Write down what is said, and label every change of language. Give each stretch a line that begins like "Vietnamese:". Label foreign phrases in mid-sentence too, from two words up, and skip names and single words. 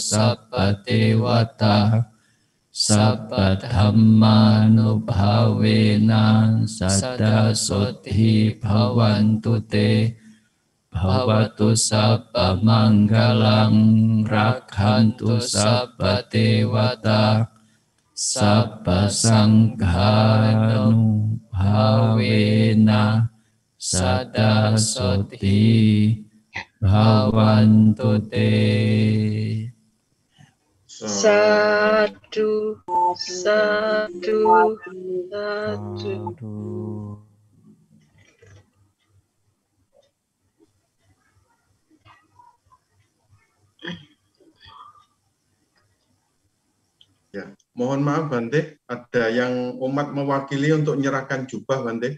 Pali: sabba dewata, sabba dhamma nubhavena, sada sodhi bhavantu te, bhavatu sabba manggalang, rakhantu sabba dewata, sabba sangha nubhavena, sada sodhi bhavantu te. Sadu, sadu, sadu.
Indonesian: Ya, mohon maaf Bante, ada yang umat mewakili untuk menyerahkan jubah Bante.